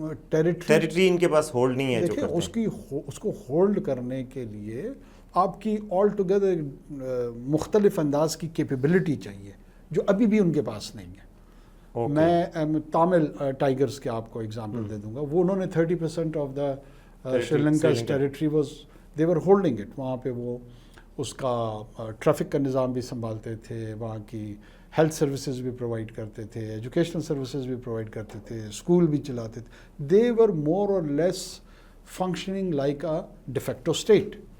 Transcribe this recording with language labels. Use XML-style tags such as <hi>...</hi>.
<ur>Territory ان کے پاس hold نہیں ہے. دیکھیں اس کو ہولڈ کرنے کے لیے آپ کی آل ٹوگیدر مختلف انداز کی کیپیبلٹی چاہیے جو ابھی بھی ان کے پاس نہیں ہے. میں تامل ٹائیگرز کے آپ کو اگزامپل دے دوں گا. وہ انہوں نے</ur> <en>30% of the Sri Lanka's territory was they were holding it.</en> <ur>وہاں پہ وہ اس کا ٹریفک کا نظام بھی سنبھالتے تھے, وہاں کی ہیلتھ سروسز بھی پرووائڈ کرتے تھے, ایجوکیشنل سروسز بھی پرووائڈ کرتے تھے, اسکول بھی چلاتے تھے.</ur> <en>They were more or less functioning like a de facto state.</en>